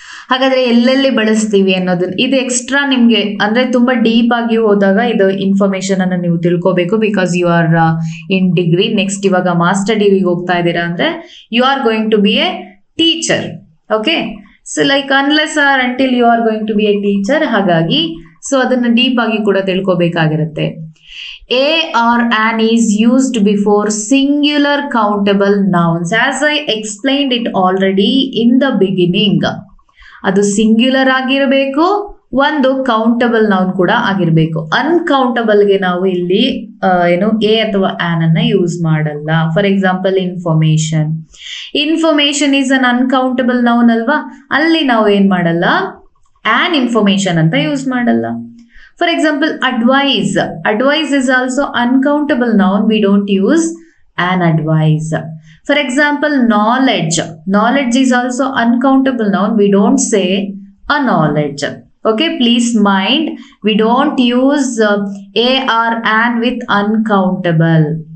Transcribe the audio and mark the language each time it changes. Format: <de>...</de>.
<kn>ಹಾಗಾದ್ರೆ ಎಲ್ಲೆಲ್ಲಿ ಬಳಸ್ತೀವಿ ಅನ್ನೋದನ್ನ, ಇದು ಎಕ್ಸ್ಟ್ರಾ ನಿಮ್ಗೆ ಅಂದ್ರೆ ತುಂಬಾ ಡೀಪ್ ಆಗಿ ಹೋದಾಗ ಇದು ಇನ್ಫಾರ್ಮೇಶನ್ ಅನ್ನ ನೀವು ತಿಳ್ಕೋಬೇಕು.</kn> <en>because you are in degree, next</en> <kn>ಇವಾಗ ಮಾಸ್ಟರ್ ಡಿಗ್ರಿಗೆ ಹೋಗ್ತಾ ಇದ್ದೀರಾ ಅಂದ್ರೆ</kn> <en>You are going to be a teacher. Okay, so like unless are until you are going to be a teacher.</en> <kn>ಹಾಗಾಗಿ ಸೊ ಅದನ್ನ ಡೀಪ್ ಆಗಿ ಕೂಡ ತಿಳ್ಕೋಬೇಕಾಗಿರುತ್ತೆ.</kn> <en>A or an is used before singular countable nouns. As I explained it already in the beginning.</en> <kn>ಅದು singular ಆಗಿರಬೇಕು, ಒಂದು countable noun ಕೂಡ ಆಗಿರಬೇಕು. ಅನ್ಕೌಂಟಬಲ್ಗೆ ನಾವು ಇಲ್ಲಿ ಏನು ಎ ಅಥವಾ ಆನ್ ಅನ್ನ ಯೂಸ್ ಮಾಡಲ್ಲ.</kn> <en>for example information, information is an uncountable noun</en> <kn>ಅಲ್ವಾ, ಅಲ್ಲಿ ನಾವು ಏನ್ ಮಾಡಲ್ಲ,</kn> <en>An information ಅಂತ use ಮಾಡಲ್ಲ. For example, advise. Advise is also uncountable noun. We don't use an advise. For example, knowledge. Knowledge is also uncountable noun. We don't say a knowledge. Okay, please mind. We don't use a or an with uncountable.</en>